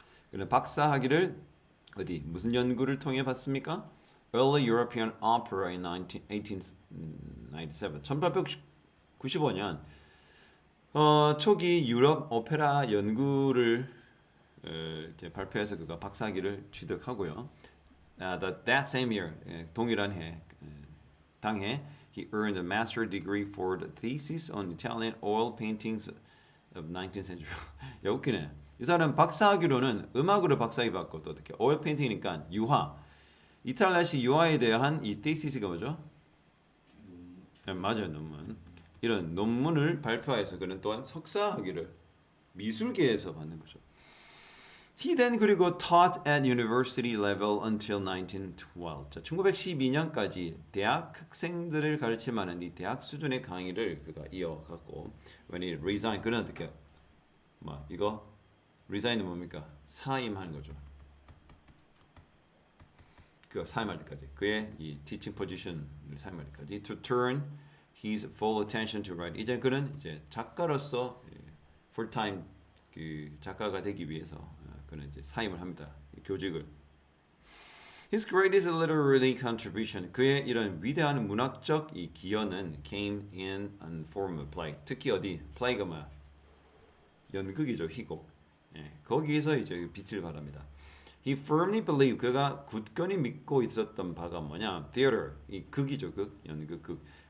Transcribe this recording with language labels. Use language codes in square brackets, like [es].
[ko] 그럼 박사학위를 어디 무슨 연구를 통해 받습니까? [en] Early European Opera in 1897. [ko] 1895년 초기 유럽 오페라 연구를 이제 발표해서 그가 박사학위를 취득하고요. [en] That same year, [ko] 동일한 해, 당해, [en] he earned a master's degree for the thesis on Italian oil paintings of 19th century. [ko] 야, 웃기네. 이 사람 박사학위로는 음악으로 박사학위 받고 또 어떻게 오일 페인팅이니까 유화, 이탈리아식 유화에 대한 이 thesis,가 뭐죠? 맞아요, 논문. 이런 논문을 발표해서 그는 또한 석사학위를 미술계에서 받는 거죠. [en] He then [ko] 그리고 [en] taught at university level until 1912. [ko] 자, 1912년까지 대학 학생들을 가르칠 만한 이 대학 수준의 강의를 그가 이어갔고, [en] when he resigned, [ko] 그는 어떻게 이거 resign은 뭡니까? 사임하는 거죠. 그 사임할 때까지 그의 이 teaching position을 사임할 때까지 [en] to turn his full attention to writing. [ko] 이제 그는 이제 작가로서 full time 그 작가가 되기 위해서 그는 이제 사임을 합니다. 교직을. [en] His greatest literary contribution, [ko] 그의 이런 위대한 문학적 이 기여는 [en] came in form of play. [ko] 특히 어디? play가 뭐야? 연극이죠, 희곡. 거기에서 이제 빛을 발합니다. [en] He firmly believed, [ko] 그가 굳건히 믿고 있었던 바가 뭐냐? Theater, 이 극이죠, 극, 연극, 극.